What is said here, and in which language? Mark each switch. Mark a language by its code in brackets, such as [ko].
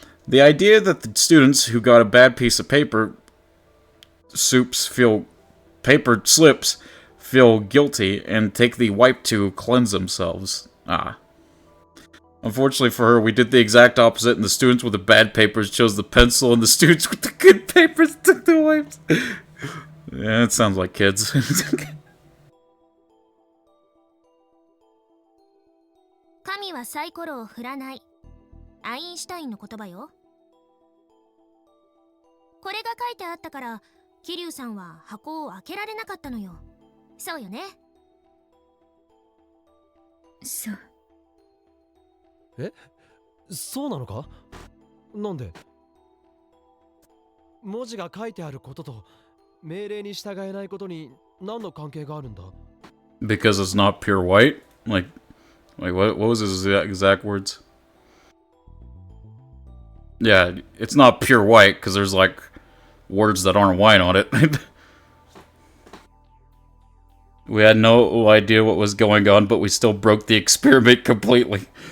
[en] The idea that the students who got a bad piece of paper slips feel guilty and take the wipe to cleanse themselves. Unfortunately for her, we did the exact opposite, and the students with the bad papers chose the pencil, and the students with the good papers took the wipes. Yeah, it sounds like kids. [ja] 神はサイコロを振らない。アインシュタインの言葉よ。これが書いてあったから、桐生さんは箱を開けられなかったのよ。そうよね。そう。え、そうなのか？なんで？文字が書いてあることと命令に従えないことに何の関係があるんだ？ [en] Because it's not pure white? Like what was his exact words? Yeah, it's not pure white because there's like words that aren't white on it. We had no idea what was going on, but we still broke the experiment completely.